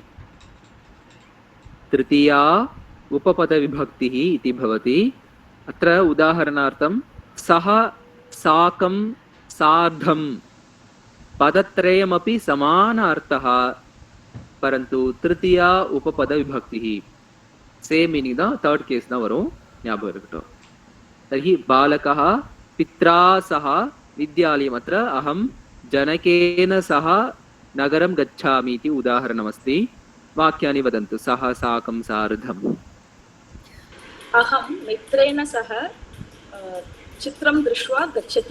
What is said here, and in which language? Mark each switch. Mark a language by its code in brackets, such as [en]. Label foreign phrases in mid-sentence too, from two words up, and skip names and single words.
[sa] तृतीया उपपदविभक्तिः इति भवति अत्र उदाहरणार्थं सह साकं सार्धं पदत्रयमपि समान अर्थः परन्तु तृतीया उपपदविभक्तिः [en] same meaning the third case [sa] न वरो [ta] ஞாபகம் இருக்கட்டும் [sa] तर्हि बालकः पित्रा सह विद्यालयम् अत्र अहं जनकेन सह नगरं गच्छामि इति उदाहरणमस्ति वाक्यानि वदन्तु सह साकं सार्धम् अहं मित्रेण सह चित्रं दृष्ट्वा गच्छति